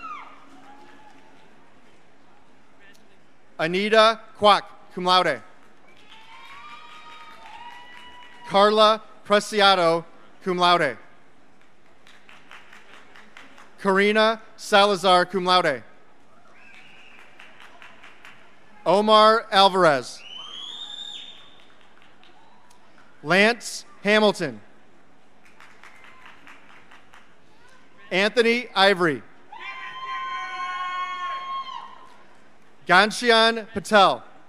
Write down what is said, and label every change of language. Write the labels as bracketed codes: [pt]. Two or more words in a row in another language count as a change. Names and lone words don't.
[en] Anita Kwak, [la] cum laude. [en] Carla Preciado, [la] cum laude. [en] Karina Salazar, [la] cum laude. [en] Omar Alvarez. Lance Hamilton. Anthony Ivory. Ghanshian Patel.